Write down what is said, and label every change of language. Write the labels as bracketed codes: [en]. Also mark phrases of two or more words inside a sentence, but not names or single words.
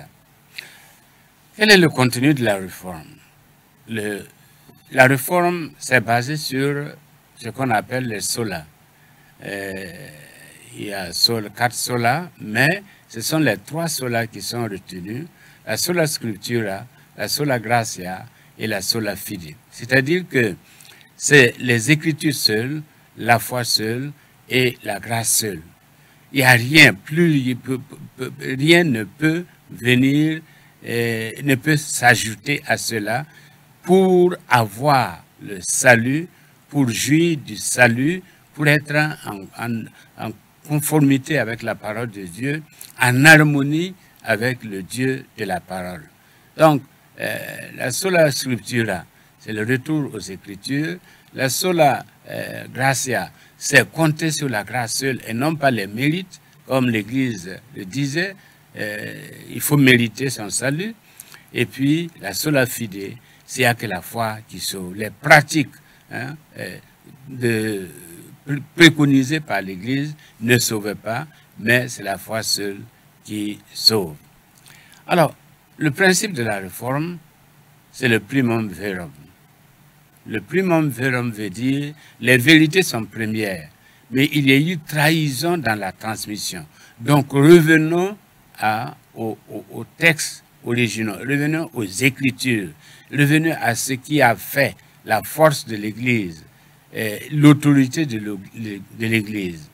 [fr] Quel est le contenu de la réforme? La réforme s'est basée sur ce qu'on appelle les solas. Il y a 4 solas, mais ce sont les 3 solas qui sont retenus, la [la] sola scriptura, [fr] la [la] sola gratia [fr] et la [la] sola fide. [fr] C'est-à-dire que c'est les Écritures seules, la foi seule et la grâce seule. Il n'y a rien, rien ne peut venir, ne peut s'ajouter à cela pour avoir le salut, pour jouir du salut, pour être en conformité avec la parole de Dieu, en harmonie avec le Dieu de la parole. Donc, la [la] sola scriptura, [fr] c'est le retour aux Écritures. La [la] sola gratia, [fr] c'est compter sur la grâce seule et non pas les mérites, comme l'Église le disait. Il faut mériter son salut. Et puis, la [la] sola fide, [fr] c'est à que la foi qui sauve. Les pratiques préconisées par l'Église ne sauvent pas, mais c'est la foi seule qui sauve. Alors, le principe de la réforme, c'est le [la] primum verum. [fr] Le [la] primum verum [fr] veut dire les vérités sont premières, mais il y a eu trahison dans la transmission. Donc revenons aux textes originaux, revenons aux Écritures, revenons à ce qui a fait la force de l'Église, l'autorité de l'Église.